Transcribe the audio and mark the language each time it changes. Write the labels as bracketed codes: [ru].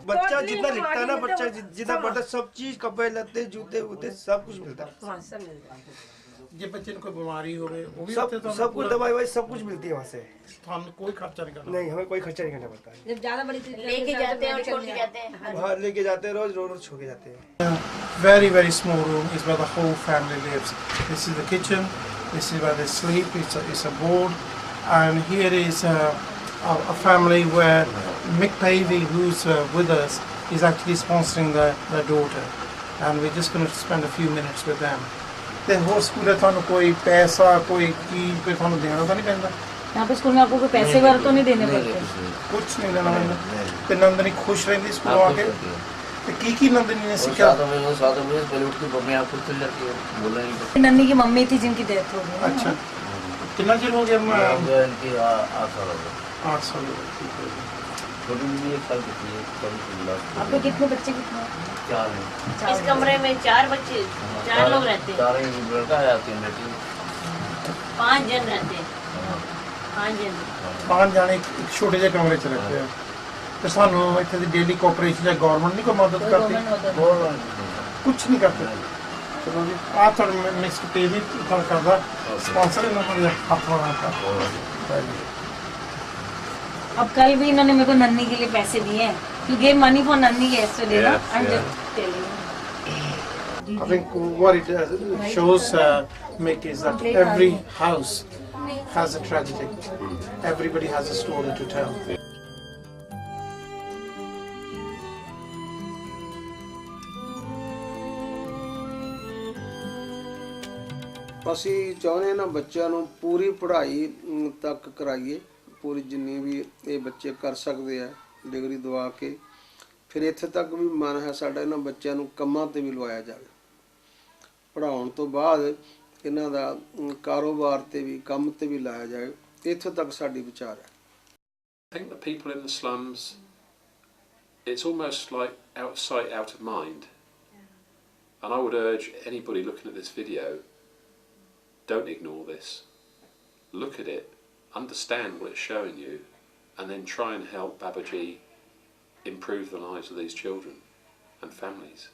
[hi] बच्चा जितना लिखता है ना, बच्चा जितना पढ़ता सब चीज, कपड़े लत्ते जूते वूते सब कुछ मिलता है। हाँ सब मिलता है। जे बच्चे को बीमारी हो गई वो भी सब कुछ दवाई वही सब कुछ मिलती है वहाँ से, हम कोई खर्चा नहीं करना। नहीं हमें कोई खर्चा नहीं करना पड़ता है। जब ज्यादा बड़ी लेके जाते हैं और छोड़ के जाते हैं, बाहर लेके जाते हैं, रोज छोड़ के जाते हैं। [en] Very small room is where the whole family lives. This is the kitchen, this is where they sleep, it's a board, and here is a family where Mick Pavey, who's with us, is actually sponsoring their daughter, and we're just going to spend a few minutes with them. [pa] ਤੇ ਹੋਰ school ਤੁਹਾਨੂੰ ਕੋਈ ਪੈਸਾ ਕੋਈ ਚੀਜ਼ ਕੋਈ ਤੁਹਾਨੂੰ ਦੇਣਾ ਤਾਂ ਨਹੀਂ ਪੈਂਦਾ? [hi] यहाँ पे स्कूल में आपको कोई पैसे वगैरह तो नहीं देने पड़ते? कुछ नहीं देना पैंदा। [pa] ਤੇ ਨੰਦਨੀ ਖੁਸ਼ ਰਹਿੰਦੀ ਸਕੂਲ ਆ ਕੇ? ਤੇ ਕੀ [hi] नंदिनी ने सीखा? 7 बजे पहले उठ के अपने आप खुद चल जाती है, बोलना नहीं पड़ता। नन्नी की मम्मी थी जिनकी डेथ हो गई। अच्छा, कितना चिर हो गया? इनकी 8 साल हो गए। 8 साल हो गए। छोटी भी 1 साल की थी, आपके कितने बच्चे कितने? 4 हैं। इस कमरे में 4 बच्चे, 4 लोग रहते हैं। 4 ही लड़का है, 3 बेटी। 5 जन रहते हैं। 5 जन। 5 जाने एक छोटे [pa] ਜਿਹੇ ਕਮਰੇ 'ਚ [hi] रहते हैं। [pa] ਤੇ ਸਾਨੂੰ ਇੱਥੇ ਦੀ ਡੇਲੀ ਕੋਆਪਰੇਸ਼ਨ ਜਾਂ ਗਵਰਨਮੈਂਟ ਨਹੀਂ ਕੋਈ ਮਦਦ ਕਰਦੀ? ਕੁਝ ਨਹੀਂ ਕਰਦੇ। ਚਲੋ ਜੀ, ਆ ਤੁਹਾਡਾ ਨੈਕਸਟ ਪੇਜ ਵੀ ਤੁਹਾਨੂੰ ਕਰਦਾ ਸਪਾਂਸਰ ਇਹਨਾਂ ਦਾ ਹੱਥ ਬਣਾਤਾ। [hi] अब कल भी इन्होंने मेरे को नन्नी के लिए पैसे दिए हैं, [en] you gave money for nanny yesterday, [hi] ना? [en] I'm just telling you. I think what it shows, Mick, is that every house has a tragedy. Everybody has a story to tell. [pa] ਅਸੀਂ ਚਾਹੁੰਦੇ ਨਾ ਬੱਚਿਆਂ ਨੂੰ ਪੂਰੀ ਪੜ੍ਹਾਈ ਤੱਕ ਕਰਾਈਏ, ਪੂਰੀ ਜਿੰਨੀ ਵੀ ਇਹ ਬੱਚੇ ਕਰ ਸਕਦੇ ਆ ਡਿਗਰੀ ਦਵਾ ਕੇ। ਫਿਰ ਇੱਥੇ ਤੱਕ ਵੀ ਮਨ ਹੈ ਸਾਡਾ ਇਹਨਾਂ ਬੱਚਿਆਂ ਨੂੰ ਕੰਮਾਂ 'ਤੇ ਵੀ ਲਵਾਇਆ ਜਾਵੇ। ਪੜ੍ਹਾਉਣ ਤੋਂ ਬਾਅਦ ਇਹਨਾਂ ਦਾ ਕਾਰੋਬਾਰ 'ਤੇ ਵੀ ਕੰਮ 'ਤੇ ਵੀ ਲਾਇਆ ਜਾਵੇ। ਇੱਥੇ ਤੱਕ ਸਾਡੀ ਵਿਚਾਰ ਹੈ। [en] I think the people in the slums, it's almost like out of sight, out of mind. And I would urge anybody looking at this video, don't ignore this. Look at it, understand what it's showing you, and then try and help Babaji improve the lives of these children and families.